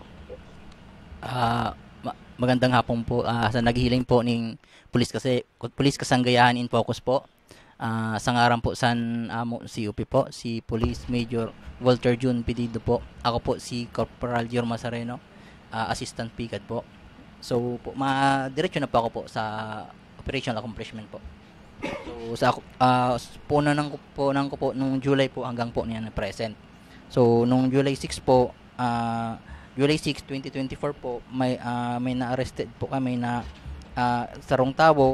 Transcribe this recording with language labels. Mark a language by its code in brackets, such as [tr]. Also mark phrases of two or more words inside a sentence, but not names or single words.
[tl] Magandang hapon po sa naghihiling po ng Pulis Kasanggayahan in Focus po. [bik] Sa ngaran po San Amo CUP po, si Police Major Walter June Pedido po. [tl] Ako po si Corporal Jorma Sareno, Assistant PCAD po. So po, diretso na po ako po sa [en] operational accomplishment [tl] po. So sa punan ko po nung July po hanggang po niya na present. So nung July 6 po, July 6, 2024 po, may na-arrested po kami na sa Rongtabo.